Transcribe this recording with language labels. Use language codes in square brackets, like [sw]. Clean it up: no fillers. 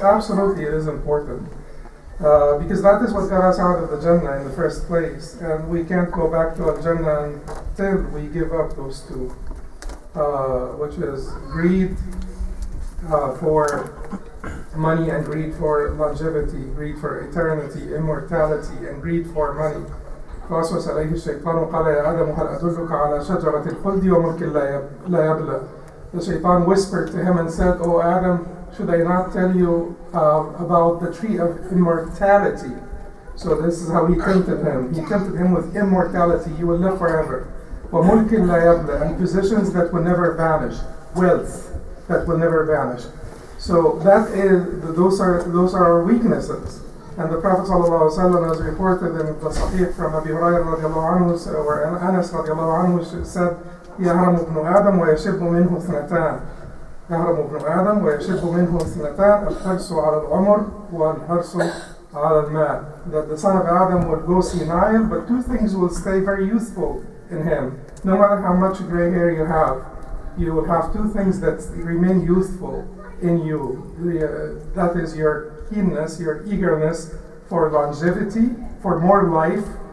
[en] Absolutely, it is important. Because that is what got us out of the Jannah in the first place. And we can't go back to Al-Jannah until we give up those two, which is greed for money and greed for longevity, greed for eternity, immortality, and greed for money. [ar] فوسوس عليه الشيطان وقال يا آدم هل أدلك على شجرة الخلد وملك لا يبلى. [en] The shaitan whispered to him and said, "O Adam, should I not tell you about the tree of immortality?" So this is how he tempted him. He tempted him with immortality. You will live forever. [ar] وملك لا يبلى, [en] and positions that will never vanish, wealth that will never vanish. So that is those are our weaknesses. And the Prophet ﷺ has reported in the Sahih from Abi Hurairah radiallahu anhu, where Anas radiallahu anhu said, [ar] يهرم ابن آدم ويشب منه اثنتان. يهرم ابن آدم ويشب منه اثنتان الحرص على العمر والحرص على المال. [en] That the son of Adam will go senile, but two things will stay very youthful in him. No matter how much gray hair you will have two things that remain youthful in you. That is your keenness, your eagerness for longevity, for more life.